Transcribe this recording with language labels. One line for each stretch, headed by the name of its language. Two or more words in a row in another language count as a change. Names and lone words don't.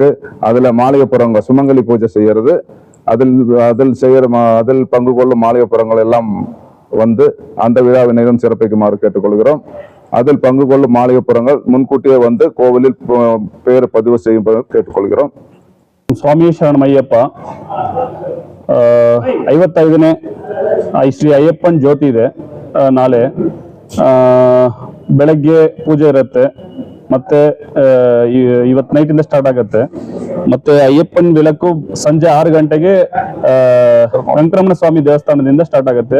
Tamil: அதுல மாளிகைப்புறங்க சுமங்கலி பூஜை செய்யறது, அதில் பங்கு கொள்ளும் மாளிகைப்புறங்கள் எல்லாம் வந்து அந்த விழாவினையும் சிறப்பிக்குமாறு கேட்டுக்கொள்கிறோம். அதில் பங்கு கொள்ளும் மாளிகைப்புறங்கள் முன்கூட்டியே வந்து கோவிலில் பெயர் பதிவு செய்யும்படி கேட்டுக்கொள்கிறோம்.
Kannada: ಸ್ವಾಮಿ ಶರಣಂ ಅಯ್ಯಪ್ಪ. 55ನೇ ಶ್ರೀ ಅಯ್ಯಪ್ಪನ್ ಜ್ಯೋತಿ ಇದೆ. ನಾಳೆ ಬೆಳಗ್ಗೆ ಪೂಜೆ ಇರುತ್ತೆ, ಮತ್ತೆ ಇವತ್ತು ನೈಟಿಂದ ಸ್ಟಾರ್ಟ್ ಆಗುತ್ತೆ. ಮತ್ತೆ ಅಯ್ಯಪ್ಪನ್ ಬೆಳಕು ಸಂಜೆ 6 ಗಂಟೆಗೆ ವೆಂಕಟರಮಣ ಸ್ವಾಮಿ ದೇವಸ್ಥಾನದಿಂದ ಸ್ಟಾರ್ಟ್ ಆಗುತ್ತೆ.